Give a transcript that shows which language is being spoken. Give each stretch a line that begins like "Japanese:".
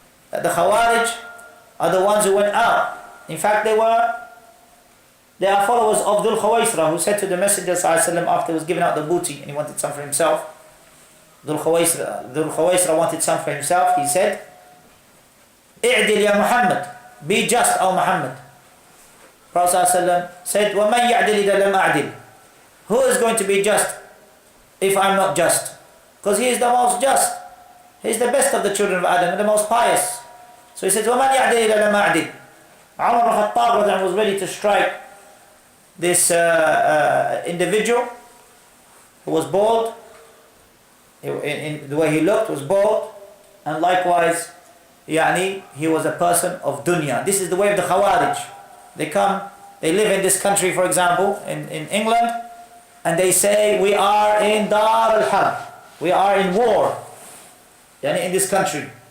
English: That the Khawarij are the ones who went out. In fact, they are followers of Dhul Khawaisra, who said to the Messenger ﷺ after he was giving out the booty and he wanted some for himself. Dhul Khawaisra wanted some for himself. He said,
Arabic: "I'dil ya Muhammad,
English: be just, O Muhammad."
Arabic: Prophet ﷺ said, وَمَنْ يَعْدِلِ إِذَا لَمْ أَعْدِلْ.
English: Who is going to be just if I'm not just? Because he is the most just. He is the best of the children of Adam and the most pious.
Arabic: So he said, وَمَنْ يَعْدِلِ إِذَا لَمْ أَعْدِلْ.
English: Umar ibn Khattab was ready to strike this individual who was bald. In the way he looked was bald, and likewise he was a person of dunya. This is the way of the Khawarij. They live in this country, for example, in England, and they say, we are in Dar al-Harb, we are in war in this country.